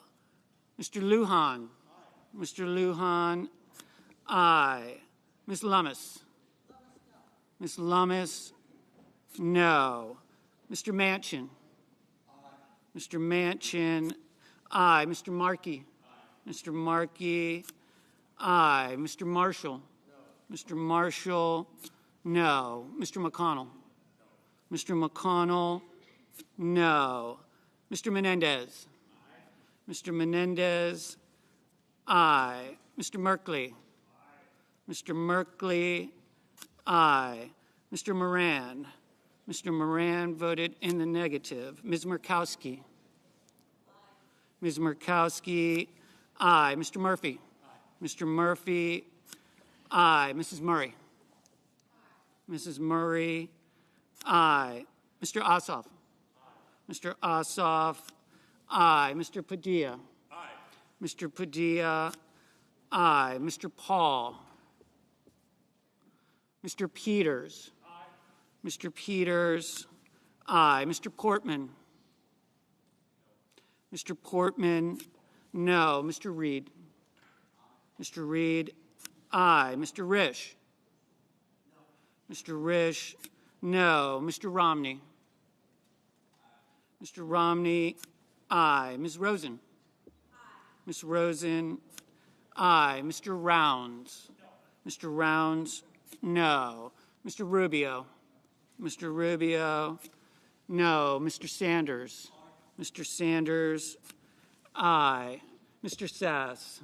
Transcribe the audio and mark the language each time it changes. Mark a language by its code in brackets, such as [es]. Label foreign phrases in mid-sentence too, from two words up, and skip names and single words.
[en] Mr. Lujan? Aye. Mr. Lujan, aye. Ms. Lummis? Ms. Lummis, no. Mr. Manchin? Aye. Mr. Manchin, aye. Mr. Markey? Aye. Mr. Markey, aye. Mr. Marshall? No. Mr. Marshall, no. Mr. McConnell? No. Mr. McConnell, no. Mr. Menendez? Aye. Mr. Menendez, aye. Mr. Merkley? Aye. Mr. Merkley, aye. Mr. Moran? Mr. Moran voted in the negative. Ms. Murkowski? Aye. Ms. Murkowski, aye. Mr. Murphy? Aye. Mr. Murphy, aye. Mrs. Murray? Aye. Mrs. Murray, aye. Mr. Ossoff? Aye. Mr. Ossoff, aye. Mr. Padilla? Aye. Mr. Padilla, aye. Mr. Paul? Mr. Peters? Aye. Mr. Peters, aye. Mr. Portman? No. Mr. Portman, no. Mr. Reed? Aye. Mr. Reed, aye. Mr. Risch? No. Mr. Risch, no. Mr. Romney? Aye. Mr. Romney, aye. Ms. Rosen? Aye. Ms. Rosen, aye. Mr. Rounds? No. Mr. Rounds, no. Mr. Rubio. Mr. Rubio, no. Mr. Sanders. Mr. Sanders, aye. Mr. Sass.